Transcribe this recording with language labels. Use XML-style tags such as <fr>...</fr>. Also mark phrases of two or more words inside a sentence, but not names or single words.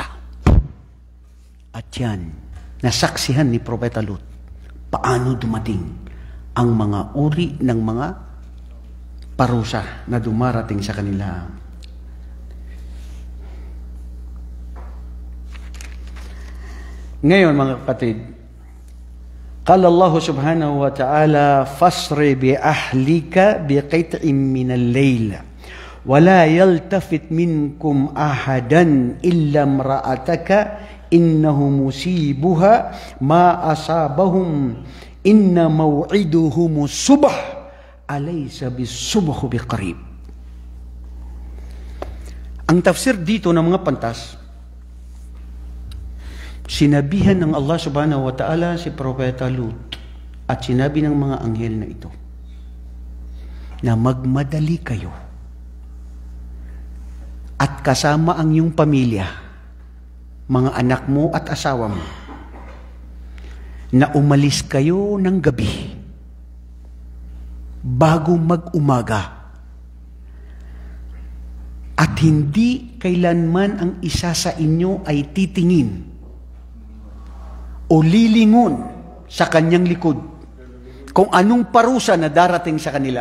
<tl>At yan, nasaksihan ni Propeta Lut, paano dumating ang mga uri ng mga parusa na dumarating sa kanila. Ngayon mga kapatid,</tl> <ar>قال الله سبحانه وتعالى، فأسر بأهلك بقطع من الليل ولا يلتفت منكم أحدا إلا امرأتك إنه مصيبها ما أصابهم إن موعدهم الصبح أليس الصبح بقريب.</ar> <tl>Ang tafsir dito ng mga pantas, sinabihan ng Allah</tl> <ar>سبحانه وتعالى</ar> <tl>si Propeta Lut at sinabi ng mga anghel na ito na magmadali kayo at kasama ang iyong pamilya, mga anak mo at asawa mo, na umalis kayo ng gabi bago mag-umaga at hindi kailanman ang isa sa inyo ay titingin o lilingon sa kanyang likod kung anong parusa na darating sa kanila.</tl>